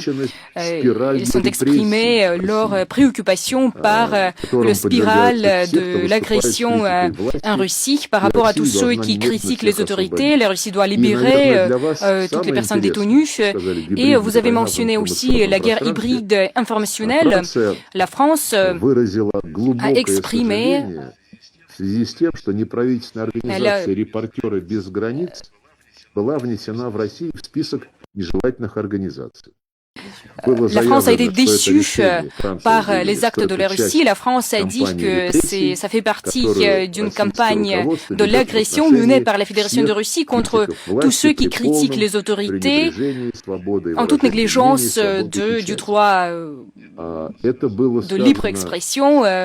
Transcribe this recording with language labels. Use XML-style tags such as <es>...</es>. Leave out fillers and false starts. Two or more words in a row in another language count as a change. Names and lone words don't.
<fr>Ils sont exprimés leur préoccupation par le spirale de l'agression en Russie par rapport à tous ceux qui critiquent les autorités. La Russie doit libérer toutes les personnes détenues. Et vous avez mentionné aussi la guerre hybride informationnelle. La France a exprimé</fr> <ru>в связи с тем, что неправительственная организация «Репортеры без границ» была внесена в Россию в список нежелательных организаций.</ru> <fr>La France a été déçue par les actes de la Russie. La France a dit que ça fait partie d'une campagne de l'agression menée par la Fédération de Russie contre tous ceux qui critiquent les autorités en toute négligence du droit de libre expression.</fr>